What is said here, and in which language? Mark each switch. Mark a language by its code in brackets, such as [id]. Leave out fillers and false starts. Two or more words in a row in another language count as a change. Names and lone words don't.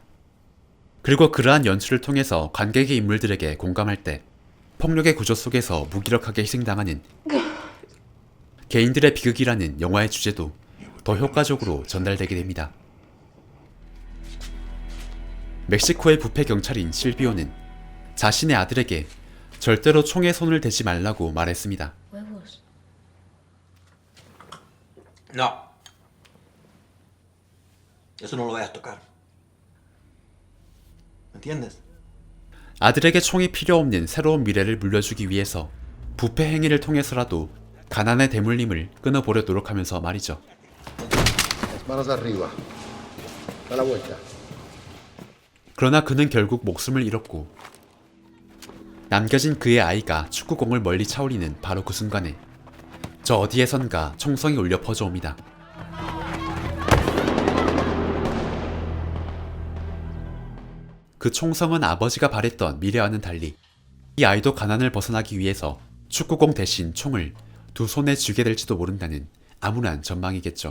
[ko] 그리고 그러한 연출을 통해서 관객의 인물들에게 공감할 때 폭력의 구조 속에서 무기력하게 희생당하는 개인들의 비극이라는 영화의 주제도 더 효과적으로 전달되게 됩니다. 멕시코의 부패 경찰인 실비오는 자신의 아들에게 절대로 총에 손을 대지 말라고 말했습니다. [es] Huevos. No. Eso no lo vayas a tocar. ¿Me entiendes? [ko] 아들에게 총이 필요 없는 새로운 미래를 물려주기 위해서 부패 행위를 통해서라도 가난의 대물림을 끊어보려 노력하면서 말이죠. [es] Las manos arriba. Da la vuelta. [ko] 그러나 그는 결국 목숨을 잃었고 남겨진 그의 아이가 축구공을 멀리 차올리는 바로 그 순간에 저 어디에선가 총성이 울려 퍼져옵니다. 그 총성은 아버지가 바랬던 미래와는 달리 이 아이도 가난을 벗어나기 위해서 축구공 대신 총을 두 손에 쥐게 될지도 모른다는 암울한 전망이겠죠.